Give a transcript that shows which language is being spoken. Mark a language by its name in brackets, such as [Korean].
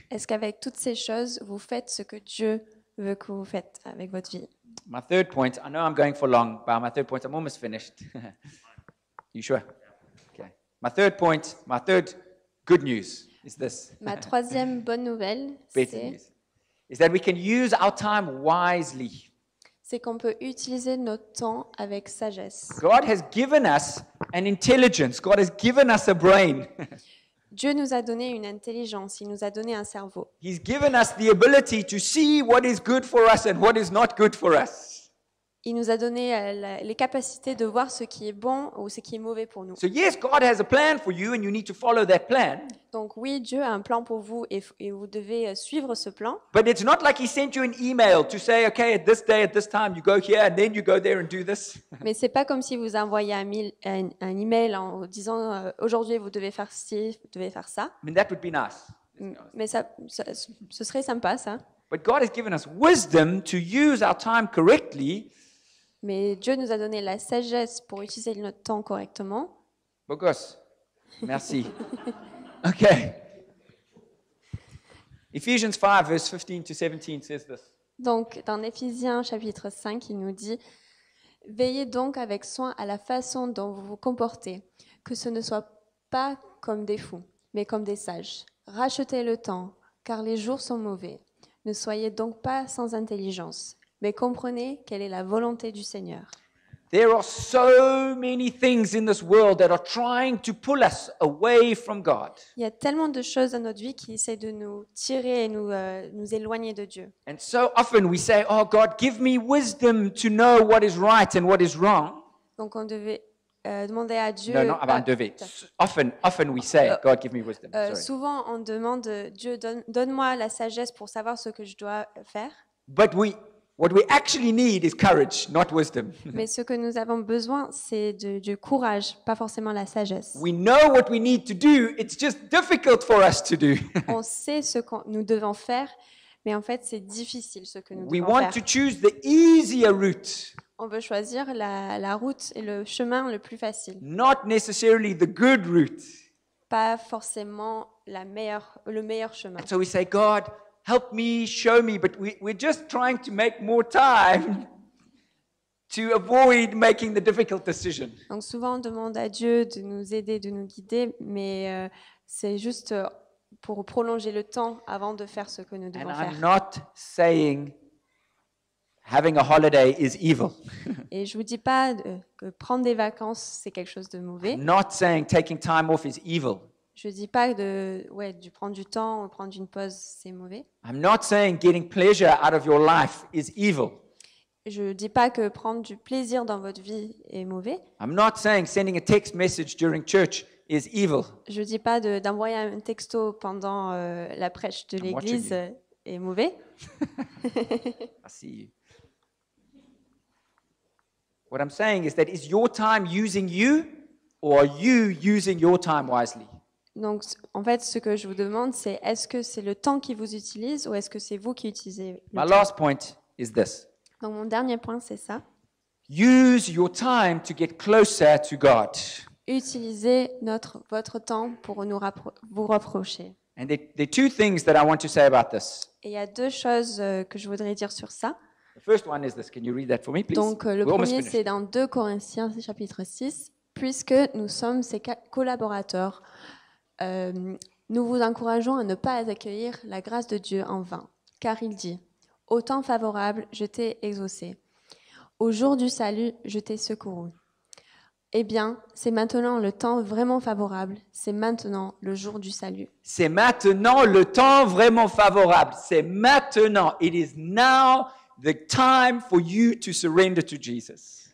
[French] Est-ce qu'avec toutes ces choses, vous faites ce que Dieu veut que vous faites avec votre vie? [English] My third point, I know I'm going for long, but my third point, I'm almost finished. You sure? Okay. My third good news is this. [French] Ma troisième bonne nouvelle, [English] Better news. Is that we can use our time wisely. [French] c'est qu'on peut utiliser notre temps avec sagesse. [English] God has given us an intelligence. God has given us a brain. [French] Dieu nous a donné une intelligence, il nous a donné un cerveau. [English] He's given us the ability to see what is good for us and what is not good for us. [French] Il nous a donné les capacités de voir ce qui est bon ou ce qui est mauvais pour nous. [English] So yes, God has a plan for you and you need to follow that plan. [French] Donc oui, Dieu a un plan pour vous et vous devez suivre ce plan. [English] But it's not like he sent you an email to say, okay, at this day, at this time, you go here and then you go there and do this. [French] Mais c'est pas comme si vous envoyez un email en disant aujourd'hui vous devez faire ci, vous devez faire ça. [English] I mean, that would be nice. [French] Mais ce serait sympa ça. [English] But God has given us wisdom to use our time correctly. [French] Mais Dieu nous a donné la sagesse pour utiliser notre temps correctement. Bogos. Merci. Okay. [English] Ephesians 5, verse 15 to 17 says this. [French] Donc, dans Éphésiens chapitre 5, il nous dit « Veillez donc avec soin à la façon dont vous vous comportez, que ce ne soit pas comme des fous, mais comme des sages. Rachetez le temps, car les jours sont mauvais. Ne soyez donc pas sans intelligence, mais comprenez quelle est la volonté du Seigneur. » [English] There are so many things in this world that are trying to pull us away from God. [French] Il y a tellement de choses dans notre vie qui essaient de nous tirer et nous éloigner de Dieu. [English] And so often we say, oh God, give me wisdom to know what is right and what is wrong. [French] Donc on devait demander à Dieu... [English] No, not about devait. Often we say, God, give me wisdom. Sorry. [French] Souvent on demande Dieu, donne-moi la sagesse pour savoir ce que je dois faire. [English] But what we actually need is courage, not wisdom. [French] Mais ce que nous avons besoin, c'est du courage, pas forcément la sagesse. [English] We know what we need to do, it's just difficult for us to do. [French] On sait ce que nous devons faire, mais en fait, c'est difficile ce que nous [English] We [French] devons [English] want [French] faire. [English] to choose the easier route, [French] On veut choisir la route et le chemin le plus facile, [English] not necessarily the good route. [French] pas forcément le meilleur chemin. [English] And so we say, God, help me, show me, but we're just trying to make more time to avoid making the difficult decision. [French] Donc souvent, on demande à Dieu de nous aider, de nous guider, mais c'est juste pour prolonger le temps avant de faire ce que nous devons [English] And [French] faire. [English] I'm not saying having a holiday is evil. [French] Et je vous dis pas que prendre des vacances, c'est quelque chose de mauvais. [English] I'm not saying taking time off is evil. [French] Je dis pas de prendre du temps ou prendre une pause, c'est mauvais. [English] I'm not saying getting pleasure out of your life is evil. [French] Je dis pas que prendre du plaisir dans votre vie est mauvais. [English] I'm not saying sending a text message during church is evil. [French] Je dis pas d'envoyer un texto pendant la prêche de [English] I'm watching [French] l'église [English] you. [French] est mauvais. [English] I see you. What I'm saying is that is your time using you or are you using your time wisely? [French] Donc, en fait, ce que je vous demande, c'est est-ce que c'est le temps qui vous utilise ou est-ce que c'est vous qui utilisez le [English] My [French] temps? [English] last point is this. [French] Donc, mon dernier point, c'est ça. [English] Use your time to get closer to God. [French] Utilisez votre temps pour vous rapprocher. [English] And there are two things that I want to say about this. [French] Et il y a deux choses que je voudrais dire sur ça. [English] The first one is this. Can you read that for me, please? [French] Donc, le [English] We're almost [French] premier, [English] finished. [French] c'est dans 2 Corinthiens, chapitre 6. Puisque nous sommes ses collaborateurs, nous vous encourageons à ne pas accueillir la grâce de Dieu en vain. Car il dit, « Au temps favorable, je t'ai exaucé. Au jour du salut, je t'ai secouru. » Eh bien, c'est maintenant le temps vraiment favorable. C'est maintenant le jour du salut. C'est maintenant le temps vraiment favorable. C'est maintenant. [English] It is now the time for you to surrender to Jesus.